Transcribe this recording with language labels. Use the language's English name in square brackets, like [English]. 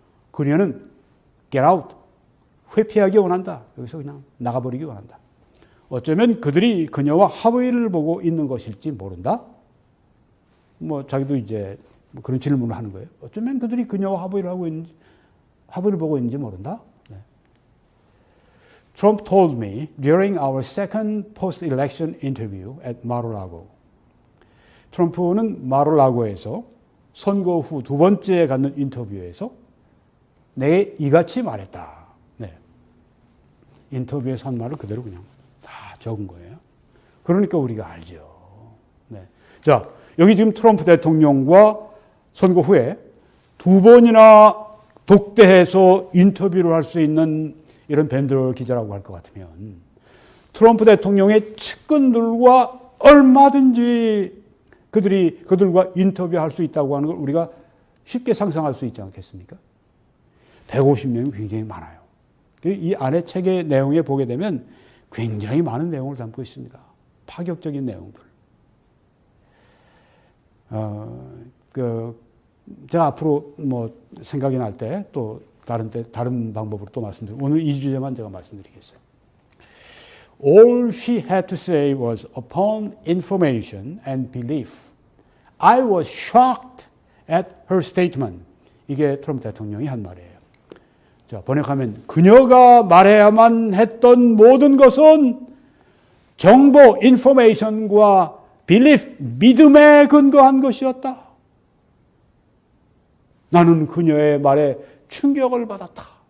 [Korean] 그녀는 [English] get out, [Korean] 회피하기 원한다. 여기서 그냥 나가버리기 원한다. 어쩌면 그들이 그녀와 합의를 보고 있는 것일지 모른다. 뭐 자기도 이제 뭐 그런 질문을 하는 거예요. 어쩌면 그들이 그녀와 합의를 보고 있는지 모른다. 네. [English] Trump told me during our second post-election interview at Mar-a-Lago. [Korean] 트럼프는 마르라고에서 선거 후 두 번째 갖는 인터뷰에서 내게 이같이 말했다. 네. 인터뷰에서 한 말을 그대로 그냥 다 적은 거예요. 그러니까 우리가 알죠. 네. 자, 여기 지금 트럼프 대통령과 선거 후에 두 번이나 독대해서 인터뷰를 할 수 있는 이런 밴드 기자라고 할 것 같으면 트럼프 대통령의 측근들과 얼마든지 그들과 인터뷰할 수 있다고 하는 걸 우리가 쉽게 상상할 수 있지 않겠습니까? 150명이 굉장히 많아요. 이 안에 책의 내용에 보게 되면 굉장히 많은 내용을 담고 있습니다. 파격적인 내용들. 제가 앞으로 뭐 생각이 날 때 또 다른 방법으로 또 말씀드리고 오늘 이 주제만 제가 말씀드리겠어요. [English] All she had to say was upon information and belief. I was shocked at her statement. [Korean] 이게 트럼프 대통령이 한 말이에요. 자, 번역하면 그녀가 말해야만 했던 모든 것은 정보, 인포메이션과 belief, 믿음에 근거한 것이었다. 나는 그녀의 말에 충격을 받았다.